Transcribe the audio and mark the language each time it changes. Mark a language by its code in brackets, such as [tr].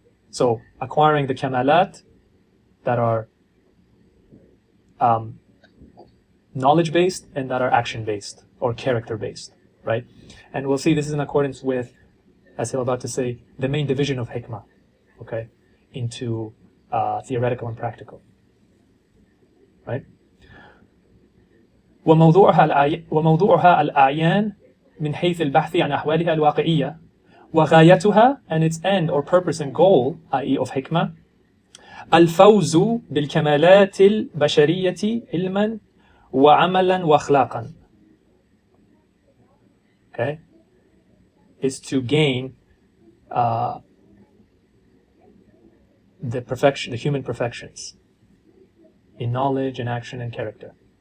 [en] So, acquiring the kamalat that are knowledge-based and that are action-based or character-based. right? And we'll see this is in accordance with, as I'm about to say, the main division of hikmah, okay, into theoretical and practical, right? [ar] وموضوعها الأعيان من حيث البحث عن أحوالها الواقعية وغايتها, [en] and its end or purpose and goal, i.e. of hikmah, [ar] الفوز بالكمالات البشرية علما وعملا وأخلاقا. [en] Okay, is to gain the perfection, the human perfections in knowledge and action and character.